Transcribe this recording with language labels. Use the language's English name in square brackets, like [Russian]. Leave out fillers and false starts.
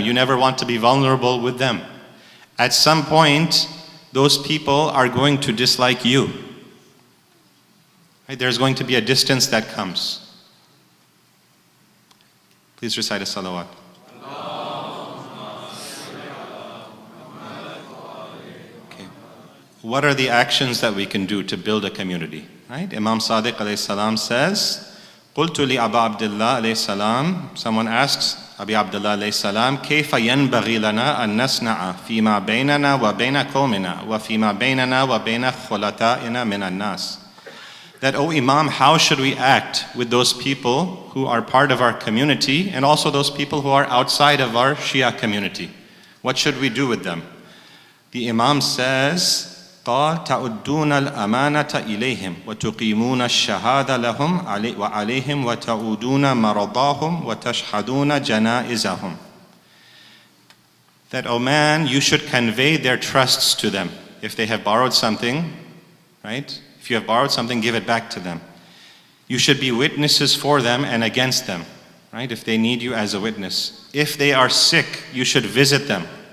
[English] You never want to be vulnerable with them. At some point, those people are going to dislike you. Right? There's going to be a distance that comes. Please recite a salawat. What are the actions that we can do to build a community? Right? Imam Sadiq alayhi salam says, [Arabic] قُلْتُ لِأَبَا عَبْدِ اللَّهِ [English] alayhi salam, someone asks Abi Abdullah alayhi salam, [Arabic] كيف ينبغي لنا أن نصنع فيما بيننا وبين قومنا وفيما بيننا وبين خلطائنا من الناس. [English] That, O Imam, how should we act with those people who are part of our community and also those people who are outside of our Shia community? What should we do with them? The Imam says, [Arabic] قال تعدون الأمانة إليهم وتقيمون الشهادة لهم وعليهم وتعودون مرضاهم وتشهدون جنائزهم. [English] That, O man, you should convey their trusts to them. If they have borrowed something, right? If you have borrowed something, give it back to them. You should be witnesses for them and against them, right? If they need you as a witness. If they are sick, you should visit them.